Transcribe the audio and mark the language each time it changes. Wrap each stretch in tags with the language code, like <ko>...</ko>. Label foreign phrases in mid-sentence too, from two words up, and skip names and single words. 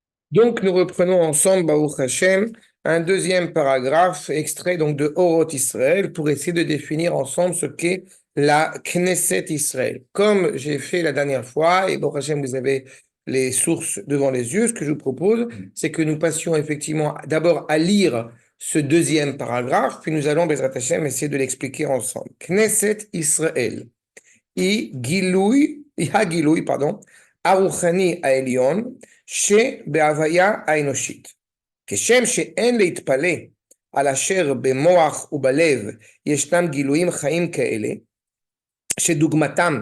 <fr>Donc, nous reprenons ensemble,</fr> <he>ברוך השם,</he> <fr>un deuxième paragraphe extrait donc de Oroth Israël pour essayer de définir ensemble ce qu'est la Knesset Israël. Comme j'ai fait la dernière fois, et</fr> <he>ברוך השם,</he> <fr>vous avez les sources devant les yeux, ce que je vous propose, c'est que nous passions effectivement d'abord à lire ce deuxième paragraphe, puis nous allons,</fr> <he>בעזרת השם,</he> <fr>essayer de l'expliquer ensemble. Knesset Israël.</fr> <he>היא הגילוי, הרוחני העליון שבהוויה האנושית. כשם שאין להתפלא על אשר במוח ובלב ישנם גילויים חיים כאלה, שדוגמתם</he>